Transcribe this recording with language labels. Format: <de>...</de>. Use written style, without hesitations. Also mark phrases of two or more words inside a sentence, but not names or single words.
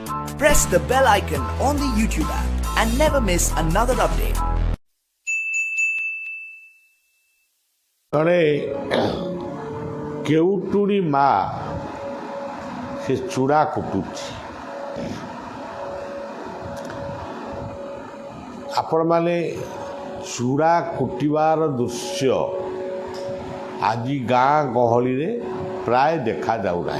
<en>Press the bell icon on the YouTube app and never miss another update.</en> <or>ଜଣେ କେଉଟୁଣୀ ମା ସେ ଚୂଡ଼ା କୁଟୁଛି। ଆପଣମାନେ ଚୂଡ଼ା କୁଟିବାର ଦୃଶ୍ୟ ଆଜି ଗାଁ ଗହଳିରେ ପ୍ରାୟ ଦେଖାଯାଉନାହିଁ।</or>